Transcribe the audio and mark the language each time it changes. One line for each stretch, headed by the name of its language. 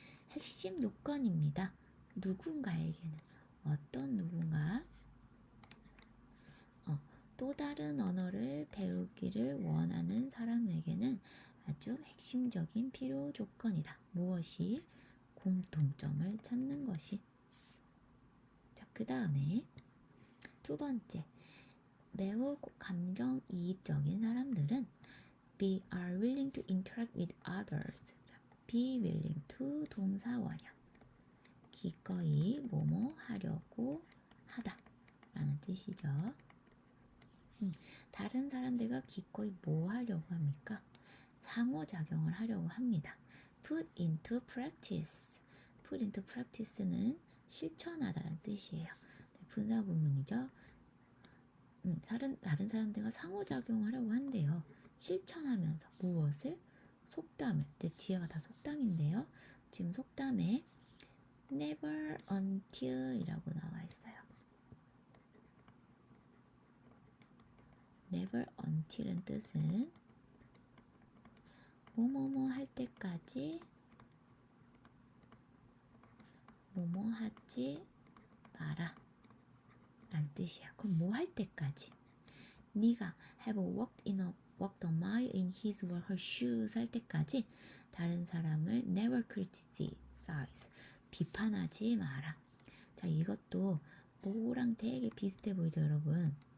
Korean: 핵심 요건입니다. 누군가에게는, 어떤 누군가, 또 다른 언어를 배우기를 원하는 사람에게는 아주 핵심적인 필요 조건이다. 무엇이? 공통점을 찾는 것이. 자, 그 다음에 두 번째, 매우 감정이입적인 사람들은
English: are willing to interact with others.
Korean: 자, be willing to 동사 원형. 기꺼이 뭐뭐 하려고 하다 라는 뜻이죠. 다른 사람들과 기꺼이 뭐 하려고 합니까? 상호작용을 하려고 합니다.
English: put into practice. put into practice
Korean: 는 실천하다라는 뜻이에요. 분사구문이죠. 다른 사람들과 상호작용을 하려고 한대요. 실천하면서 무엇을? 속담을. 뒤에가 다 속담인데요. 지금 속담에 never until 이라고 나와 있어요. never until은 뜻은 뭐뭐뭐 할 때까지 뭐뭐 하지 마라 라는 뜻이야. 그럼 뭐 할 때까지? 네가
English: have walked a mile in his or her shoes
Korean: 할 때까지 다른 사람을
English: never criticize
Korean: 비판하지 마라. 자, 이것도 뭐랑 되게 비슷해 보이죠, 여러분?